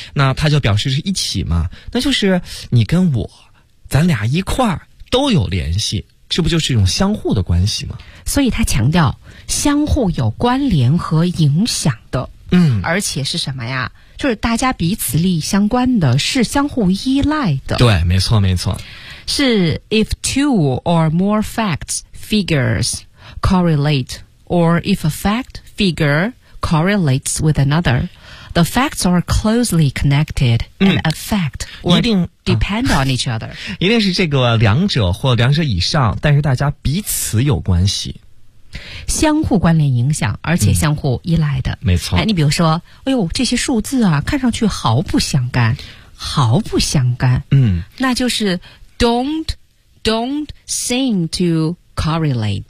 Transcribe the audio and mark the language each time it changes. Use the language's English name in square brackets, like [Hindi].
[Chinese] 那它就表示是一起嘛，那就是你跟我，咱俩一块儿都有联系，这不就是一种相互的关系吗？所以它强调相互有关联和影响的，而且是什么呀？就是大家彼此利益相关的，是相互依赖的。对，没错，没错。是 [English] if two or more facts figures correlate or if a fact figure correlates with another the facts are closely connected and affect or [Chinese] 一定 [English] depend on each other [Chinese] 一定是这个两者或两者以上但是大家彼此有关系相互关联影响而且相互依赖的、没错、哎、你比如说哎呦这些数字啊看上去毫不相干毫不相干那就是 [English] Don't seem to correlate.